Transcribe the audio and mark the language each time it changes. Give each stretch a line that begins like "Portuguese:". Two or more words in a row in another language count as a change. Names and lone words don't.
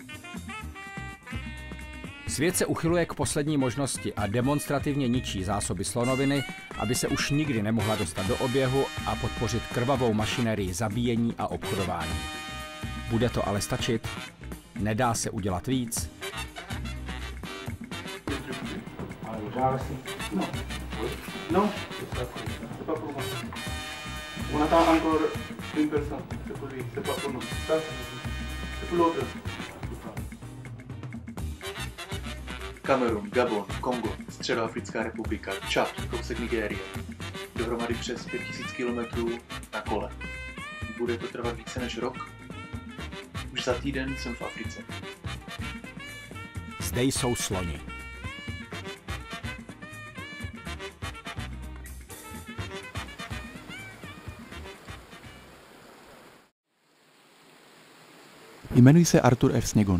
Czech: Svět se uchyluje k poslední možnosti a demonstrativně ničí zásoby slonoviny, aby se už nikdy nemohla dostat do oběhu a podpořit krvavou mašinérii zabíjení a obchodování. Bude to ale stačit? Nedá se udělat víc? No.
French: On attend encore une personne. C'est pas pour nous. Ça, c'est pour l'autre.
Czech: Kamerun, Gabon, Kongo, Středoafrická republika, Čad, kousek Nigérie. Dohromady přes 5000 kilometrů na kole. Bude to trvat více než rok? Už za týden jsem v Africe. Zde jsou sloni. Jmenuji se Artur F. Sněgon.